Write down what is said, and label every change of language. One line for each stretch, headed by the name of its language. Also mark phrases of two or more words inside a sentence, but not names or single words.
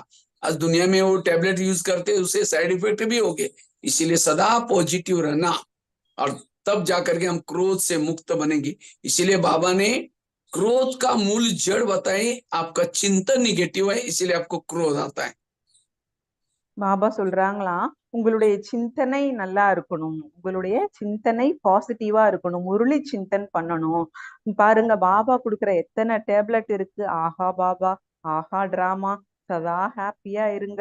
Hindi: आज दुनिया में वो टैबलेट यूज करते हैं, उससे साइड इफेक्ट भी होंगे। इसीलिए सदा पॉजिटिव रहना, और तब जाकर के हम क्रोध से मुक्त बनेंगे। इसीलिए बाबा ने क्रोध का मूल जड़ बताई, आपका चिंतन निगेटिव है, इसीलिए आपको क्रोध आता है।
Tamil: பாபா சொல்றாங்களாம், உங்களுடைய சிந்தனை நல்லா இருக்கணும், உங்களுடைய சிந்தனை பாசிட்டிவா இருக்கணும், முரளி சிந்தன் பண்ணணும். பாருங்க பாபா கொடுக்குற எத்தனை டேப்லெட் இருக்கு. ஆஹா பாபா, ஆஹா டிராமா, சதா ஹாப்பியா இருங்க.